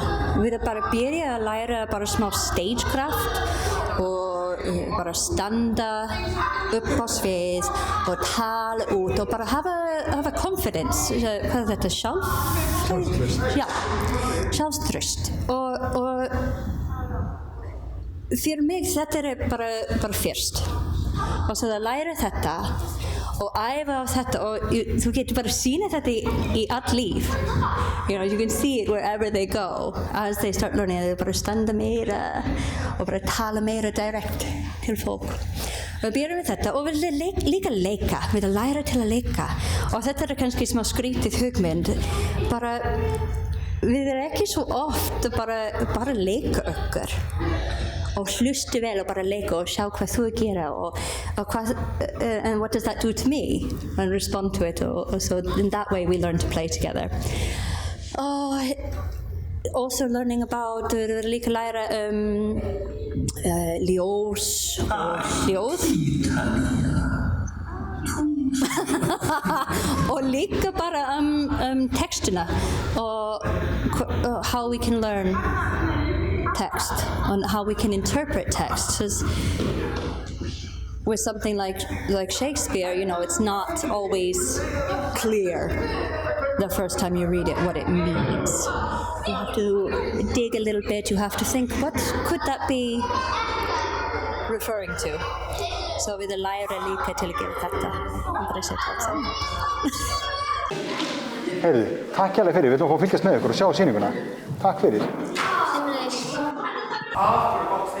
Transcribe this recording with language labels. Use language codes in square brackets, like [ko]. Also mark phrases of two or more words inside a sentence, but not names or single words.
[is] Við bara byrja að læra bara smá stagecraft og bara standa upp á svið og tala út og bara hafa confidence, hvað þetta, sjálfstraust? Já, sjálfstraust. Og fyrir mig þetta bara fyrst. Og svo að læra þetta og æfa á þetta og þú getur bara sýna þetta í allt líf. [en] You can see it wherever they go as they start learning. [is] Þau bara standa meira og bara tala meira direkt til fólk. Við byrjum við þetta og við líka leika, við læra til að leika og þetta kannski smá skrítið hugmynd. Bara, við ekki svo oft bara leika okkur. Og hlustu vel og bara leika og sjá hvað þú gera og hvað, [en] and what does that do to me and respond to it so in that way we learn to play together. Also learning about [is] líka læra ljós og hljóð og líka bara textina og [en] how we can learn text and how we can interpret text. With something like Shakespeare, it's not always clear the first time you read it what it means. You have to dig a little bit, you have to think, what could that be referring to? [is] So við læra líka til að gera þetta. Bara setja allt saman. Heyrðu, takk hérlega fyrir, við ætlum að fá að fylgjast með ykkur og sjá sýninguna. Takk fyrir. Sömuleiðis.